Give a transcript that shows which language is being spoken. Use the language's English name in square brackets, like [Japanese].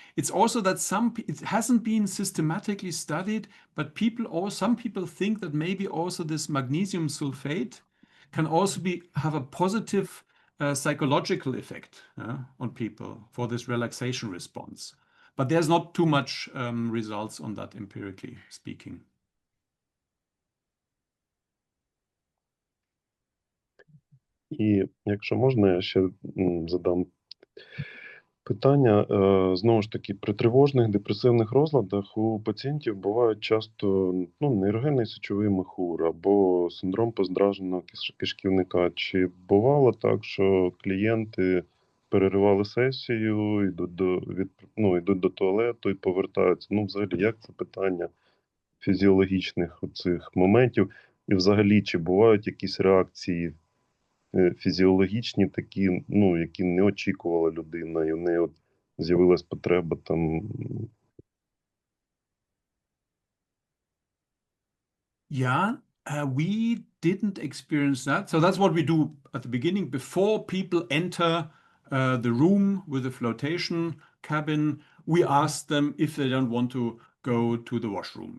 [English] It's also that it hasn't been systematically studied, but some people think that maybe also this magnesium sulfate can also have a positive psychological effect on people for this relaxation response. But there's not too much results on that empirically speaking. [Ukrainian] І якщо можна, я ще задам питання. Знову ж таки, при тривожних депресивних розладах у пацієнтів бувають часто нейрогенний сечовий мехур або синдром поздраженого кишківника. Чи бувало так, що клієнти переривали сесію, йдуть до туалету і повертаються? Ну, взагалі, як це питання фізіологічних цих моментів? І взагалі, чи бувають якісь реакції фізіологічні такі, які не очікувала людина, і в неї з'явилась потреба там. [English] Yeah, we didn't experience that. So that's what we do at the beginning before people enter the room with the flotation cabin. We ask them if they don't want to go to the washroom.